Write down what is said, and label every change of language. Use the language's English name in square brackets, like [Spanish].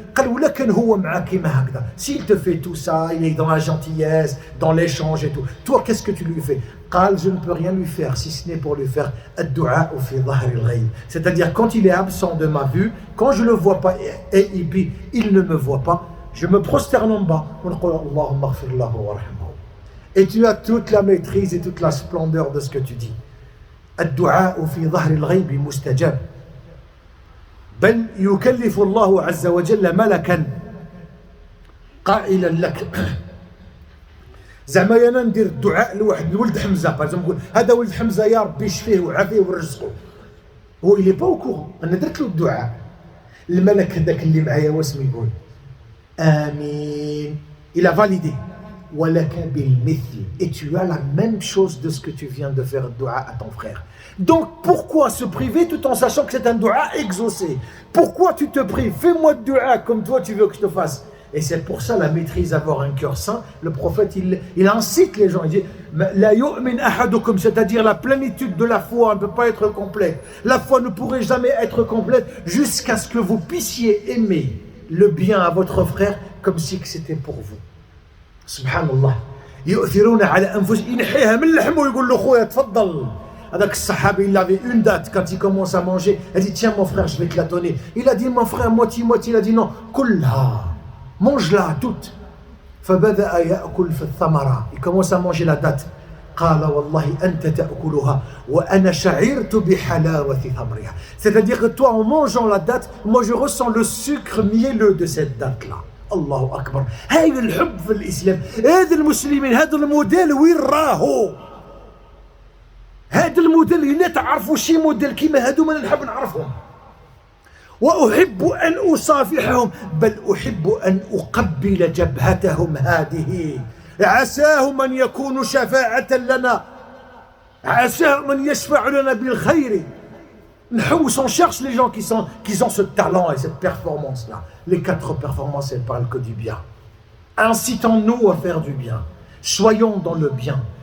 [Arabic] قال ولا كان هو معاك كيما هكذا، [French] s'il te fait tout ça, il est dans la gentillesse, dans l'échange et tout, toi qu'est-ce que tu lui fais؟ قال je ne peux rien lui faire si ce n'est pour lui faire [Arabic] الدعاء في ظهر الغيب. [French] C'est-à-dire quand il est absent de ma vue, quand je le vois pas et puis il ne me voit pas, je me prosterne en bas, [Arabic] ونقول اللهم اغفر له وارحمه. [French] Et tu as toute la maîtrise et toute la splendeur de ce que tu dis. [Arabic] الدعاء في ظهر الغيب مستجاب. بل يكلف الله عز وجل ملكا قائلا لك زعما انا ندير الدعاء لواحد الولد حمزه، باغ نقول هذا ولد حمزه يا ربي يشفيه ويعافيه ويرزقه، هو اللي با اوكور انا درت له الدعاء. الملك هذاك اللي معايا واسمو يقول امين، [French] il a validé. [Arabic] ولك بالمثل. [French] Et tu as la même chose de ce que tu viens de faire dua à ton frère. Donc pourquoi se priver tout en sachant que c'est un dua exaucé? Pourquoi tu te prives? Fais-moi de dua comme toi tu veux que je te fasse. Et c'est pour ça la maîtrise, avoir un cœur saint. Le prophète il incite les gens, il dit [Arabic] la yu'min ahadukum, [French] c'est-à-dire la plénitude de la foi ne peut pas être complète. La foi ne pourrait jamais être complète jusqu'à ce que vous puissiez aimer le bien à votre frère comme si c'était pour vous. [Arabic] Subhanallah. يؤثرون على أنفسهم، ينحيها من لحمه ويقول له خويا تفضل. هذاك الصحابي [French] il avait une date quand il commence à manger, il dit tiens mon frère je vais te la donner. Il a dit mon frère moitié, il a dit non, كلها mange-la toute. [Arabic] فبدأ يأكل في الثمرة, [French] il commence à manger la date. [Arabic] قال والله أنت تأكلها وأنا شعرت بحلاوة ثمرها. [French] C'est-à-dire que toi en mangeant la date, moi je ressens le sucre mielleux de cette date là. [Arabic] الله أكبر. هاي الحب في الإسلام. هذا المسلمين هذا الموديل وين راهو؟ هذا الموديل اللي تعرفوا شي موديل كيما هادو ما نحب نعرفهم. وأحب أن أصافحهم بل أحب أن أقبل جبهتهم هذه. عساهم أن يكونوا شفاعة لنا، عساهم أن يشفع لنا بالخير. [French] On cherche les gens qui ont ce talent et cette performance-là. Les 4 performances, elles parlent que du bien. Incitons-nous à faire du bien. Soyons dans le bien.